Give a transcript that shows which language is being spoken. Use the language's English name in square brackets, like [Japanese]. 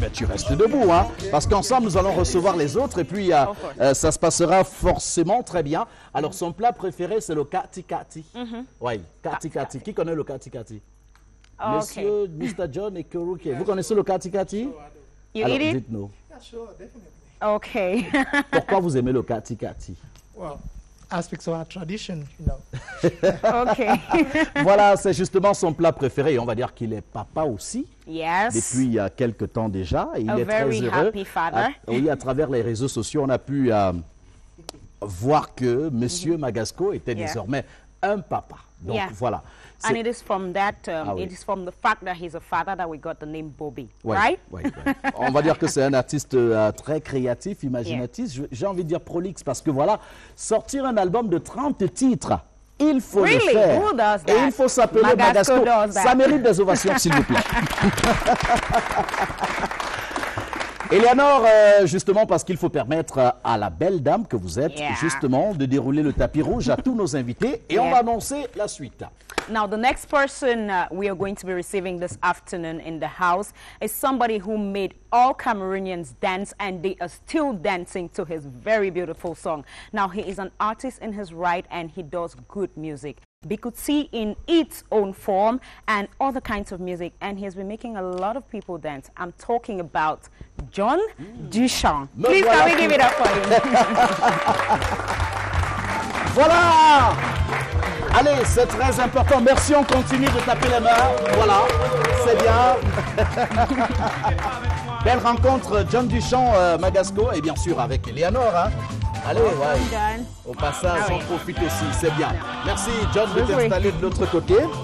[French] Mais tu restes debout, hein, parce qu'ensemble, nous allons recevoir les autres et puis ça se passera forcément très bien. Alors, son plat préféré, c'est le kati-kati. Oui, kati-kati. Qui connaît le kati-kati? Monsieur, Mr. John et Kuruke. Vous connaissez le kati-kati? Alors, dites-nous. [English] Okay. [French] Pourquoi vous aimez le kati-kati? [English] Well, aspects of our tradition, you know. Okay. [French] Voilà, c'est justement son plat préféré. On va dire qu'il est papa aussi. [English] Yes. [French] Depuis il y a quelque temps déjà. Et il est très [English] very [French] heureux. [English] happy father. [French] Oui, à travers les réseaux sociaux, on a pu voir que Monsieur MAGASCO était désormais un papa. Donc voilà. [English] And it is from that, it is from the fact that he's a father that we got the name Bobby, [French] ouais, [English] right? [French] Ouais, ouais. On va dire que c'est un artiste très créatif, imaginatif. J'ai envie de dire prolixe parce que voilà, sortir un album de 30 titres, il faut le faire. [English] Who does that? [French] Et il faut s'appeler MAGASCO. Ça mérite des ovations, s'il vous plaît. Eleonore, justement, parce qu'il faut permettre à la belle dame que vous êtes, justement, de dérouler le tapis rouge à tous nos invités. Et on va annoncer la suite. [English] Now, the next person we are going to be receiving this afternoon in the house is somebody who made all Cameroonians dance, and they are still dancing to his very beautiful song. Now, he is an artist in his right, and he does good music. Bikutsi in its own form and other kinds of music, and he has been making a lot of people dance. I'm talking about John Duchamp. Please can we give it up for him? [French] Voilà. Allez, c'est très important. Merci, on continue de taper les mains. Voilà, c'est bien. Belle rencontre, John Duchamp, Magasco, et bien sûr avec Eleonore. Hein. Allez, ouais. Au passage, on profite aussi, c'est bien. Merci, John, de t'installer de l'autre côté.